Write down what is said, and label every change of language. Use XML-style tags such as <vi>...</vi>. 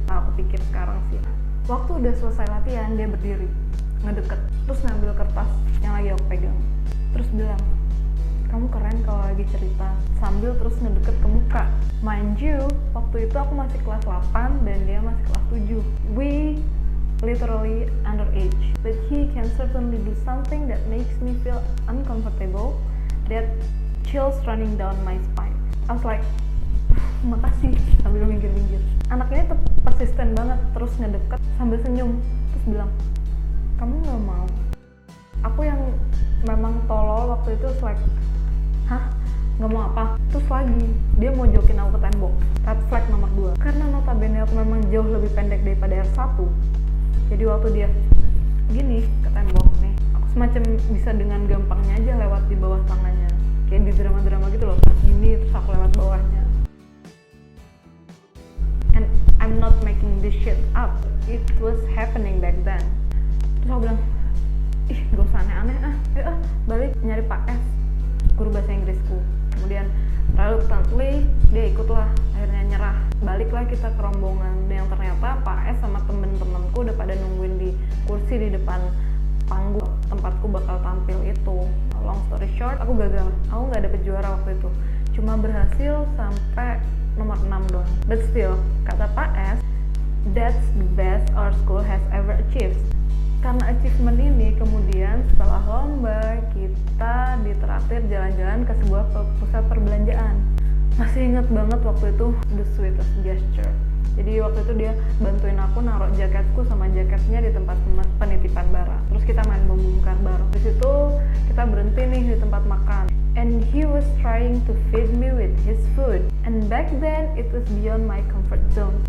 <id>Aku pikir sekarang sih. Waktu udah selesai latihan, dia berdiri, ngedeket, terus ngambil kertas yang lagi aku pegang. Terus bilang, kamu keren kalau lagi cerita, sambil terus ngedeket ke muka.</id> <en>Mind you,</en> <id>waktu itu aku masih kelas 8 dan dia masih kelas 7.</id> <en>We literally underage, but he can certainly do something that makes me feel uncomfortable, that chills running down my spine. I was like,</en> <id>makasih, sambil minggir-minggir. Anak ini persisten banget, terus ngedeket sambil senyum, terus bilang, kamu gak mau? Aku yang memang tolol waktu itu, like, hah? nggak mau apa. Terus lagi dia mau jokin aku ke tembok, red flag nomor 2. Karena notabene aku memang jauh lebih pendek daripada R1, jadi waktu dia gini ke tembok nih, aku semacam bisa dengan gampangnya aja lewat di bawah tangannya, kayak di drama-drama gitu loh, gini terus aku lewat bawahnya.</id> <en>And I'm not making this shit up, it was happening back then.</en> <id>Terus aku bilang, ih gak usah aneh-aneh ayo balik nyari Pak S, guru bahasa Inggrisku. Kemudian reluctantly dia ikutlah, akhirnya nyerah. Baliklah kita ke rombongan yang ternyata Pak S sama temen-temenku udah pada nungguin di kursi di depan panggung tempatku bakal tampil itu.</id> <en>Long story short,</en> <id>aku gagal, aku gak dapet juara waktu itu, cuma berhasil sampai nomor 6 doang.</id> <en>But still,</en> <id>kata Pak S,</id> <en>that's the best our school has ever achieved.</en> <id>Karena achievement ini kemudian setelah lomba kita ditraktir jalan-jalan ke sebuah pusat perbelanjaan. Masih inget banget waktu itu,</id> <en>the sweetest gesture.</en> <id>Jadi waktu itu dia bantuin aku naruh jaketku sama jaketnya di tempat penitipan barang. Terus kita main membongkar barang. Di situ kita berhenti nih di tempat makan.</id> <en>And he was trying to feed me with his food. And back then it was beyond my comfort zone.</en>